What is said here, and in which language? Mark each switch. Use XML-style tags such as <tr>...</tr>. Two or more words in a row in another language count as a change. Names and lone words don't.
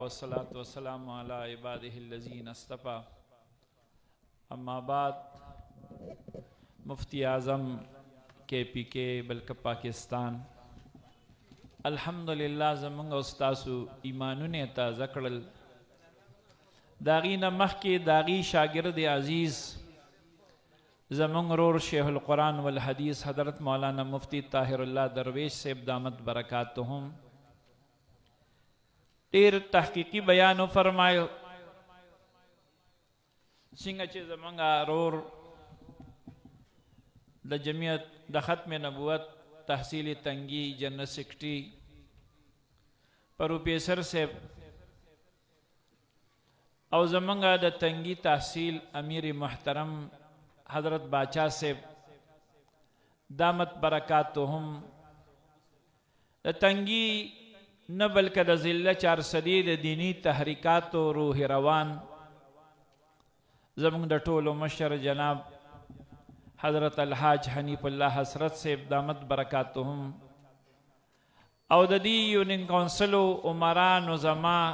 <ar>والصلاة والسلام على عباده الذين اصطفى اما بعد</ar> <ps>مفتی اعظم KPK</ps> <ur>بلکہ پاکستان</ur> <ps>الحمدللہ زمونږ استاسو ایمانونه تازه کړل داغی نه مخکې داغی شاگرد عزیز زمونږ رور شیخ القرآن والحدیث حضرت مولانا مفتی طاهر اللہ درویش صاحب</ps> <ar>دامت برکاتهم</ar> <ps>ډیر تحقیقی بیانو فرمایو څنګه چې زمونږ رور د جمعیت د ختم نبوت تحصیل تنگی جنرل سیکرٹری پروفیسر صاحب او زمونږ د تنگی تحصیل امیر محترم حضرت باچا صاحب دامت برکاتهم د تنگی نه بلکې د ضلع چارسدی د دینی تحریکات و روح روان زمونږ د ټولو مشر جناب حضرت الحاج حنیف الله حسرت صاحب</ps> <ar>دامت برکاتهم</ar> <ps>او د دې یونین کونسلو عمران نظما</ps>